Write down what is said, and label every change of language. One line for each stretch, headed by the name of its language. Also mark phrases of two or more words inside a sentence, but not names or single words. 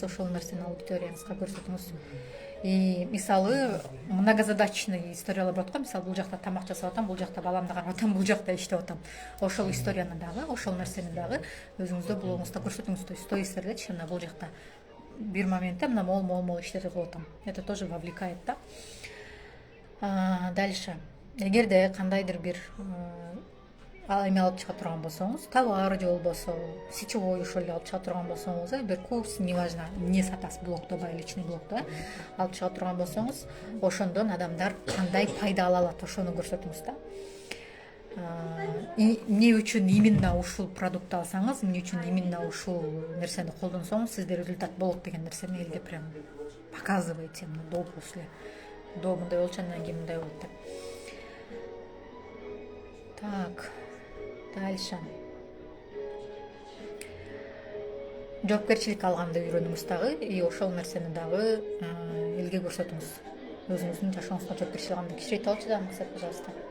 Kyrgyz: Ошол нерсени аудиторияңызга көрсөтүңүз. И мисалы, многозадачный историялар болот го. Мисалы, бул жакта тамак жасап атам, бул жакта баламды карап атам, бул жакта иштеп атам. Ошол историяны дагы, ошол нерсени дагы өзүңүздө блогуңузда көрсөтүңүз.
Russian: То есть
Kyrgyz: стористердечи, мына бул жакта бир моментте мына мол иштерди кылып атам.
Russian: Это тоже вовлекает, да. Дальше.
Kyrgyz: Эгерде кандайдыр бир эме алып чыга турган болсоңуз, товар же болбосо сетевой ошол эле алып чыга турган болсоңуз, бир курс, неважно, эмне сатасыз блогдо, личный блогдо алып чыга турган болсоңуз, ошондон адамдар кандай пайда ала алат, ошону көрсөтүңүз да. Эмне үчүн именно ушул продуктты алсаңыз, эмне үчүн именно ушул нерсени колдонсоңуз сизде результат болот деген нерсени элге
Russian: прям показывайте, до после.
Kyrgyz: До мындай болчу, андан кийин мындай болот деп.
Russian: Так. Дальше.
Kyrgyz: Жоопкерчилик алганды үйрөнүңүз дагы, и ошол нерсени дагы элге көрсөтүңүз. Өзүңүздүн жашооңузга жоопкерчилик алганды кичирейт алчу да, максат, пожалуйста.